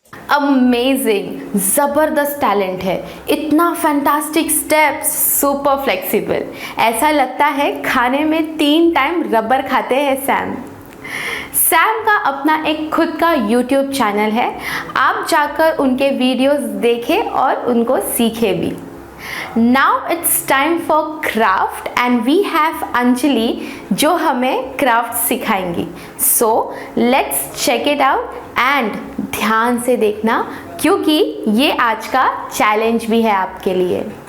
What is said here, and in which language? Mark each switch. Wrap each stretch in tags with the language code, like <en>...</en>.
<hi>Amazing, ज़बरदस्त talent है। इतना फैंटास्टिक स्टेप्स, सुपर फ्लेक्सिबल। ऐसा लगता है खाने में 3 टाइम रबर खाते हैं सैम। सैम का अपना एक खुद का YouTube चैनल है। आप जाकर उनके वीडियोस देखें और उनको सीखें भी।</hi> <en>Now it's time for craft and we have Anjali</en> <hi>जो हमें craft सिखाएंगी।</hi> <en>So let's check it out and</en> <hi>ध्यान से देखना क्योंकि ये आज का चैलेंज भी है आपके लिए।</hi>